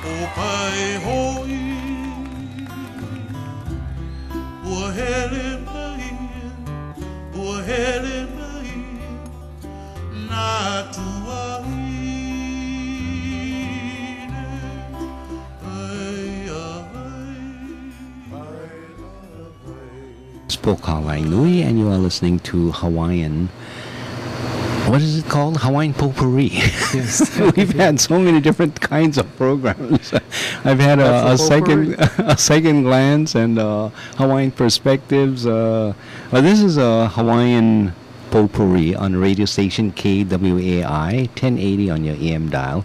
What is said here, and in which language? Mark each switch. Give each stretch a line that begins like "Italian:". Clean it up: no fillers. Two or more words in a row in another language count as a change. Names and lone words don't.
Hawaiian: Pai hoi Ua hele mai Ua hele mai Nā tuaine
English: Spoke Hawaii Nui, and you are listening to Hawaiian. What is it called? Hawaiian Potpourri. Yes. We've had so many different kinds of programs. I've had a second glance and Hawaiian perspectives. Well, this is a Hawaiian Potpourri on radio station KWAI 1080 on your AM dial.